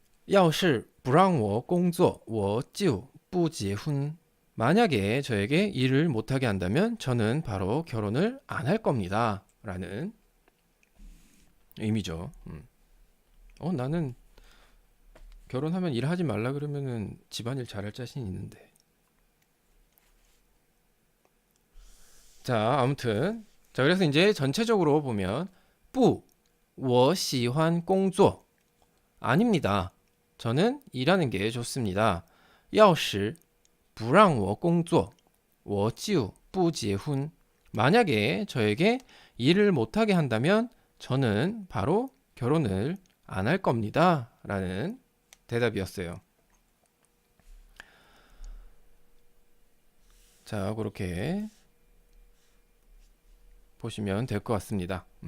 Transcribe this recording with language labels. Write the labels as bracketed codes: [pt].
[zh] 要是不让我工作我就不结婚. [ko] 만약에 저에게 일을 못하게 한다면 저는 바로 결혼을 안 할 겁니다. 라는 의미죠. 나는 결혼하면 일하지 말라 그러면은 집안일 잘할 자신 있는데. 자, 아무튼. 자, 그래서 이제 전체적으로 보면, [zh] 不,我喜欢工作. [ko] 아닙니다. 저는 일하는 게 좋습니다. [zh] 要是不让我工作我就不结婚. [ko] 만약에 저에게 일을 못하게 한다면 저는 바로 결혼을 안 할 겁니다. 라는 대답이었어요. 자, 그렇게 보시면 될 것 같습니다.